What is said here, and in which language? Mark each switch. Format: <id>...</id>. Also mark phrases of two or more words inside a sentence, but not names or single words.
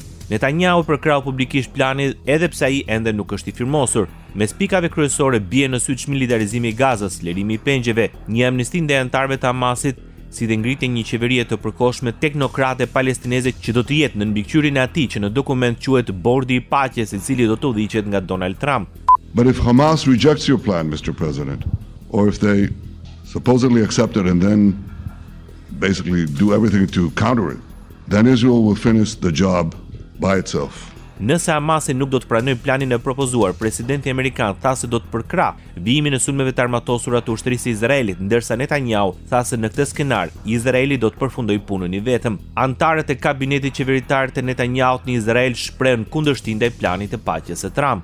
<sq>Netanyahu përkrau publikisht planin edhe pse ai ende nuk është i firmosur. Mes pikave kryesore bie në sy çmilitarizimi i Gazës, lirimi i pengjeve, një amnisti ndaj anëtarëve të Hamasit, si dhe ngritje një qeverie të përkohshme teknokrate palestineze që do të jetë në mbikëqyrjen e atij që në dokument quhet Bordi i Paqes, i cili do të udhëhiqet nga Donald Trump.</sq> <en>But if Hamas rejects your plan, Mr. President, or if they supposedly accept it and then basically do everything to counter it, then Israel will finish the job by itself.</en> <sq>Nëse Hamasi nuk do të pranojë planin e propozuar, presidenti amerikan tha se do të përkrah vijimin e sulmeve të armatosura të ushtrisë së Izraelit, ndërsa Netanyahu tha se në këtë skenar Izraeli do të përfundojë punën i vetëm. Anëtarët e kabinetit qeveritar të Netanyahut në Izrael shprehen kundërshtim ndaj planit të paqes së Trump.</sq>